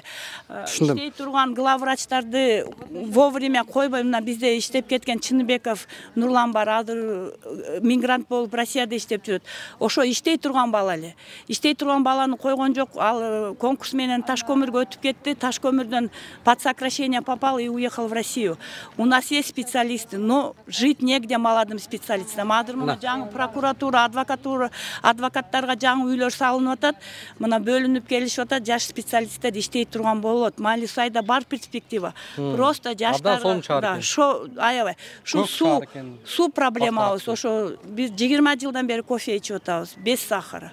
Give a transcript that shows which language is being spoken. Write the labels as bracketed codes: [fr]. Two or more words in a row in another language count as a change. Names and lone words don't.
[ky] Иштей турган главврачтарды вовремя койбой, мына бизде иштеп кеткен Чыныбеков Нурлан бар, азыр мигрант болуп Россияда иштеп жүрөт. Ошо иштей турган бала эле. Иштей турган баланы койгон жок. Ал конкурс менен Ташкөмүргө өтүп кетти. [ru] Ташкөмүрдөн под сокращение попал и уехал в Россию. У нас есть специалисты, но жить негде молодым специалистам. [ky] Азыр мына жаңы прокуратура, адвокаттарга жаңы үйлөр салынып атат. Мына бөлүнүп келишип атат, жаш специалисттер иштей турган болот. Малисайда бар перспектива. Просто жаштар аябай. Шу суу проблемабыз. Ошо биз 20 жылдан бери кофе ичип атабыз, [ru] без сахара.